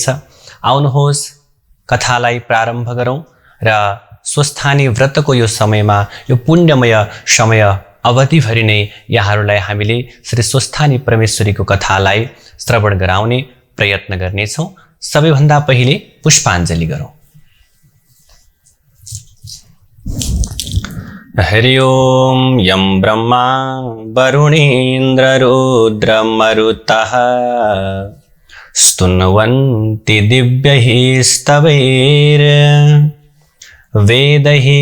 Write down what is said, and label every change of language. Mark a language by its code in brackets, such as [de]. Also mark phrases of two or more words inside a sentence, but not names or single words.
[ne] आउनुहोस् कथालाई प्रारम्भ गरौँ र स्वस्थानी व्रतको यो समयमा, यो पुण्यमय समय अवधिभरि नै यहाँहरूलाई हामीले श्री स्वस्थानी परमेश्वरीको कथालाई श्रवण गराउने प्रयत्न गर्नेछौँ। सबैभन्दा पहिले पुष्पाञ्जली गरौँ। [sa] हरि ओम यं ब्रह्मा वरुणेन्द्ररुद्रमरुतः स्तुन्वन्ति दिव्यैः स्तवैर् वेदैः